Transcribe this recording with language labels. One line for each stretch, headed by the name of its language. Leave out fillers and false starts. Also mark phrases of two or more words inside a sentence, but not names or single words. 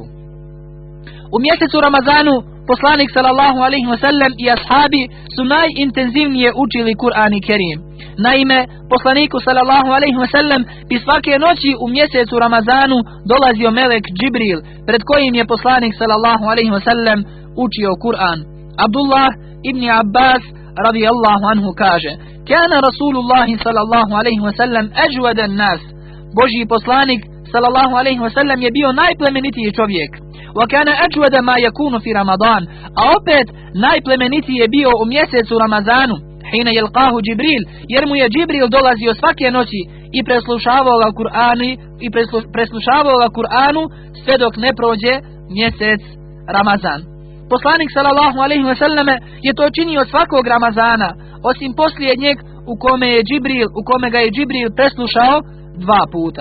Bosnian: U mjesecu Ramazanu poslanik
Arabic: صلى الله عليه وسلم
Bosnian: i ashabi su najintenzivnije učili Kur'an i Kerim. Naime, poslaniku
Arabic: صلى الله عليه وسلم
Bosnian: bi svake noći u mjesecu Ramazanu dolazio melek Džibril, pred kojim je poslanik
Arabic: صلى الله عليه وسلم
Bosnian: učio Kur'an. Abdullah ibn Abbas
Arabic: رضي الله عنه
Bosnian: kaže:
Arabic: كان رسول الله صلى الله عليه وسلم أجود الناس.
Bosnian: Božji poslanik
Arabic: صلى الله عليه وسلم
Bosnian: je bio najplemenitiji čovjek.
Arabic: وكان أجود ما يكون في رمضان.
Bosnian: A opet najplemenitiji je bio u mjesecu Ramazanu,
Arabic: حين يلقاه جبريل,
Bosnian: jer mu je Džibril dolazio svake noći i preslušavao ga Kur'anu sve dok ne prođe mjesec Ramazan. Poslanik
Arabic: صلى الله عليه وسلم
Bosnian: je to činio svakog Ramazana, osim posljednjeg u kome ga je Džibril preslušao 2 puta.